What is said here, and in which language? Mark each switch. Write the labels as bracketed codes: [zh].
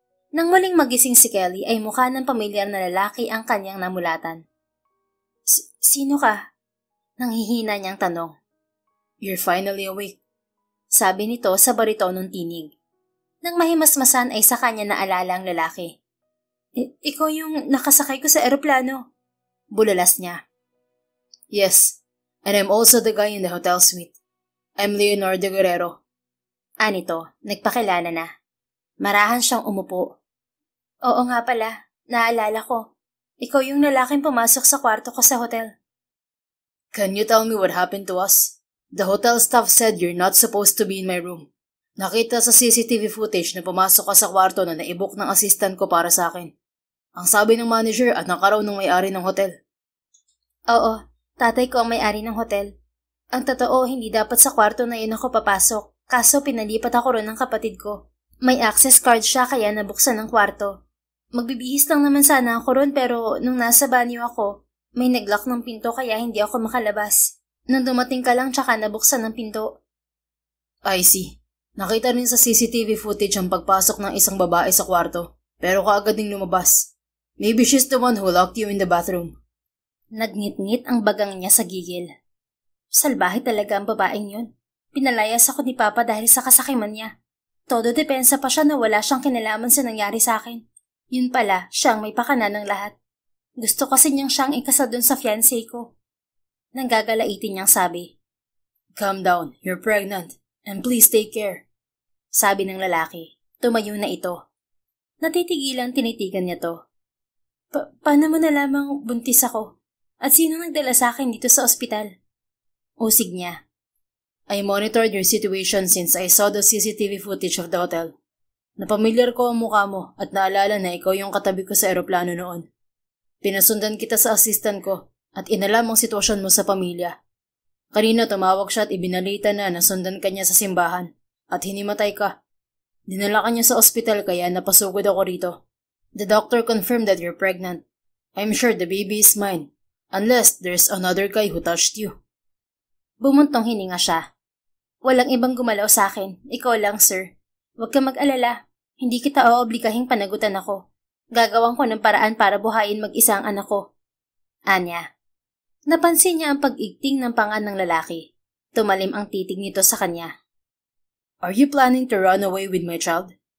[tl] Nang muling magising si Kelly ay mukha ng pamilyar na lalaki ang kanyang namulatan. Sino ka? Nanghihina niyang tanong. [en] You're finally awake, [tl] sabi nito sa baritonong tinig. Nang mahimasmasan ay sa kanya naalala ang lalaki. Ikaw yung nakasakay ko sa eroplano. Bulalas niya. [en] Yes, and I'm also the guy in the hotel suite. [tl] I'm Leonardo Guerrero. Anito, nagpakilala na. Marahan siyang umupo. Oo nga pala, naalala ko. Ikaw yung lalaking pumasok sa kwarto ko sa hotel. [en] Can you tell me what happened to us? The hotel staff said you're not supposed to be in my room. [tl] Nakita sa CCTV footage na pumasok ka sa kwarto na naibok ng assistant ko para sa akin. Ang sabi ng manager at nakaraw ng may-ari ng hotel. Oo, tatay ko ang may-ari ng hotel. Ang totoo, hindi dapat sa kwarto na yun ako papasok, kaso pinalipat ako ron ng kapatid ko. May access card siya kaya nabuksan ng kwarto. Magbibihis lang naman sana ako ron pero nung nasa banyo ako, may naglock ng pinto kaya hindi ako makalabas. Nang dumating ka lang tsaka nabuksan ng pinto. [en] I see. [tl] Nakita rin sa CCTV footage ang pagpasok ng isang babae sa kwarto, pero kaagad ding lumabas. [en] Maybe she's the one who locked you in the bathroom. [tl] Nagngit-ngit ang bagang niya sa gigil. Salbahe talaga ang babaeng yun. Pinalayas ako ni Papa dahil sa kasakiman niya. Todo depensa pa siya na wala siyang kinalaman sa nangyari sa akin. Yun pala, siyang may pakana ng lahat. Gusto kasi niyang siyang ikasal dun sa fiancé ko. Nanggagalaitin niyang sabi. [en] Calm down, you're pregnant, and please take care. [tl] Sabi ng lalaki. Tumayo na ito. Natitigilan tinitigan niya to. Paano mo nalamang buntis ako? At sino nagdala sa akin dito sa ospital? Usig niya. [en] I monitored your situation since I saw the CCTV footage of the hotel. [tl] Napamilyar ko ang mukha mo at naalala na ikaw yung katabi ko sa eroplano noon. Pinasundan kita sa assistant ko at inalam ang sitwasyon mo sa pamilya. Kanina tumawag siya at ibinalita na nasundan ka niya sa simbahan at hinimatay ka. Dinala ka niya sa ospital kaya napasugod ako rito. [en] The doctor confirmed that you're pregnant. I'm sure the baby is mine, unless there's another guy who touched you. [tl] Bumuntong hininga siya. Walang ibang gumalaw sa akin, ikaw lang sir. Huwag ka mag-alala, hindi kita oobligahing panagutan ako. Gagawan ko ng paraan para buhayin mag-isa ang anak ko. Anya. Napansin niya ang pag-igting ng panga ng lalaki. Tumalim ang titig nito sa kanya. [en] Are you planning to run away with my child?